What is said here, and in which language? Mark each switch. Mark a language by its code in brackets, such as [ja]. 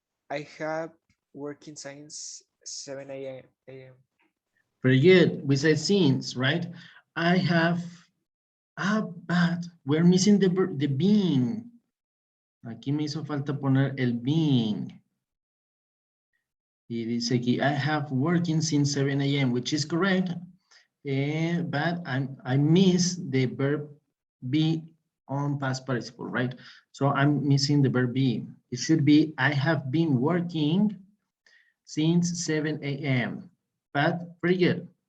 [en] I have working since 7 a.m. Very good. We say since, right? I have, but we're missing the being. [es] Aquí me hizo falta poner el being. Y dice aquí, [en] I have working since 7 a.m., which is correct. But I miss the verb be on past participle, right? So I'm missing the verb be. It should be, I have been working since 7 a.m. But pretty good.